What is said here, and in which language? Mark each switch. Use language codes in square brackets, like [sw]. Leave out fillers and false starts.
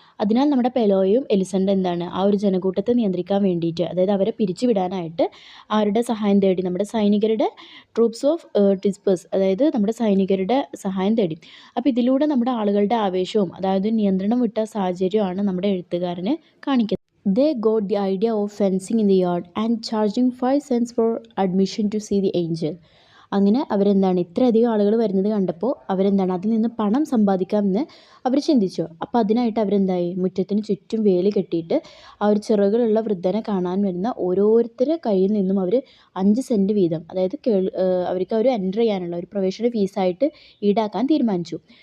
[ml] അതിനാൽ നമ്മുടെ പെലോയും എലിസൻ്റെ ആ ഒരു ജനക്കൂട്ടത്തെ നിയന്ത്രിക്കാൻ വേണ്ടിയിട്ട്, അതായത് അവരെ പിരിച്ചുവിടാനായിട്ട് ആരുടെ സഹായം തേടി? നമ്മുടെ സൈനികരുടെ [en] troops of disperse, [ml] അതായത് നമ്മുടെ സൈനികരുടെ സഹായം തേടി. അപ്പോൾ ഇതിലൂടെ നമ്മുടെ ആളുകളുടെ ആവേശവും അതായത് നിയന്ത്രണം വിട്ട സാഹചര്യമാണ് നമ്മുടെ എഴുത്തുകാരനെ കാണിക്കുന്നത്. [en] They got the idea of fencing in the yard and charging 5 cents for admission to see the angel. [ml] അങ്ങനെ ഇത്രയധികം ആളുകൾ വരുന്നത് കണ്ടപ്പോൾ അതിൽ നിന്ന് പണം സമ്പാദിക്കാമെന്ന് അവർ ചിന്തിച്ചു. അപ്പോൾ അതിനായിട്ട് മുറ്റത്തിന് ചുറ്റും വേലി കെട്ടിയിട്ട് ആ ഒരു ചിറകുകളുള്ള വൃദ്ധനെ കാണാൻ വരുന്ന ഓരോരുത്തരുടെ കയ്യിൽ നിന്നും അവർ 5 സെൻറ്റ് വീതം, അതായത് അവർക്ക് എൻ്റർ ചെയ്യാനുള്ള ഒരു പ്രവേശന ഫീസായിട്ട് ഈടാക്കാൻ തീരുമാനിച്ചു.